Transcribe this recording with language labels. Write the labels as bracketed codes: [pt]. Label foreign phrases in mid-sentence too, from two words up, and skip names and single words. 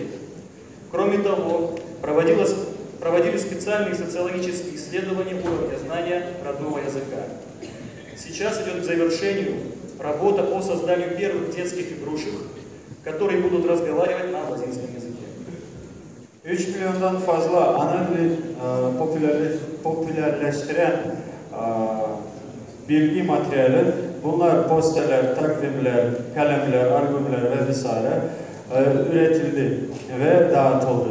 [ru] Кроме того, проводили специальные социологические исследования уровня знания родного языка. Сейчас идет к завершению работа по созданию первых детских игрушек, которые будут разговаривать на абазинском языке. [tr] 3 milyondan fazla ana dili popülerleştiren bilgi materyali, bunlar posterler, takvimler, kalemler, albümler ve vesaire üretildi ve dağıtıldı.